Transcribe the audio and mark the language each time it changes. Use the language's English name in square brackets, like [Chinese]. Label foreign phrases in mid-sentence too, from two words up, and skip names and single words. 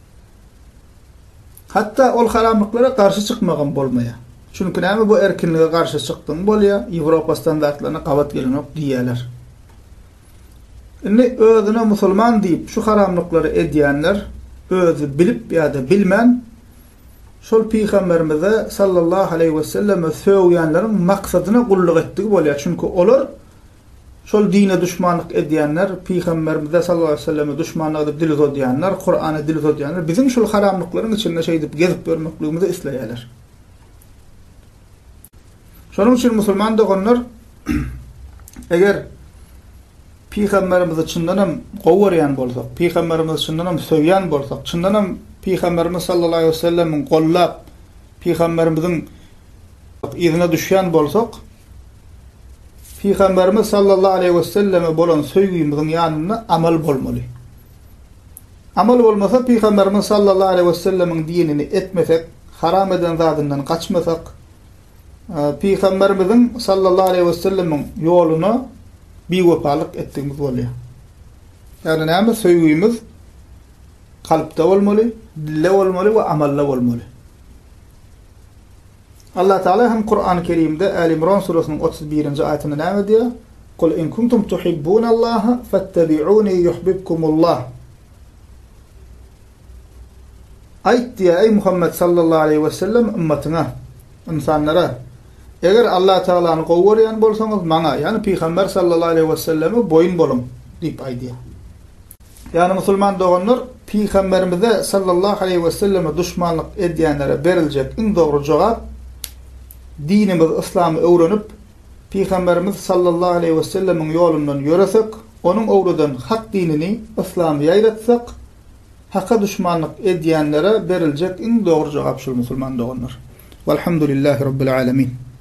[Turkmen] Hatta ol haramlyklara karşı çykmagan bolmaýar. Çünki näme bu erkinlige karşı çykdyň bolýar, Ýewropa standartlaryna gabat gelenok diýerler. Indi özüne musulman diýip şu haramlyklary edýänler, özü bilip ýa-da bilmän, şol Peygamberimize [Arabic] صلى الله عليه وسلم [Turkmen] söýýänleriň maksadyna gullyk etdigi bolýar. Çünki olar şol dine düşmanlyk edýänler, Peygamberimize [Arabic] صلى الله عليه وسلم [Turkmen] düşmanlyk edip dil uzadýanlar, Kur'any dil uzadýanlar, bizim şol haramlyklaryň içinde şeý edip gezip görmekligimizi isleýärler. Şonuň üçin musulman doganlar eger Peygamberimizi çyndanam gowurýan bolsak, Peygamberimizi çyndanam söýýän bolsak, çyndanam Peygamberimiz [Arabic] صلى الله عليه وسلم [Turkmen] gollap, Peygamberimizin izine düşýän bolsak, Peygamberimiz [Arabic] صلى الله عليه وسلم [Turkmen] bolan söýgüýümizin ýanyna amal bolmaly. Amal bolmasa Peygamberimiz [Arabic] صلى الله عليه وسلم [Turkmen] dinini etmesek, haram eden zadından kaçmasak, Peygamberimizin [Arabic] صلى الله عليه وسلم [Turkmen] ýoluna biwepalyk etdigimiz bolýar. Yani näme söýgüýümüz kalpda bolmaly, dille bolmaly we amalla bolmaly. Allah Taala hem Kur'an-ı Kerim'de Ali İmran surasının 31-nji aýatyny näme diýär? [Arabic] قل إن كنتم تحبون الله فاتبعوني يحببكم الله. [Turkmen] Aýt diýär ey Muhammed [Arabic] صلى الله عليه وسلم [Turkmen] ümmetina, insanlara, eger Allah Taala'ny gowurýan bolsaňyz maňa, yani Peygamber [Arabic] صلى الله عليه وسلم [Turkmen] boyun bolun diýip aýdýar. Yani musulman doganlar Peygamberimize [Arabic] صلى الله عليه وسلم [Turkmen] düşmanlyk edýänlere beriljek iň dogry jogap dinimiz İslam'ı öwrenip Peygamberimiz [Arabic] صلى الله عليه وسلم [Turkmen] ýolundan ýöresek, onun öwreden hak dinini İslam'ı ýaýratsak, hakka düşmanlyk edýänlere beriljek iň dogry jogap şol musulman doganlar. [Arabic] والحمد لله رب العالمين.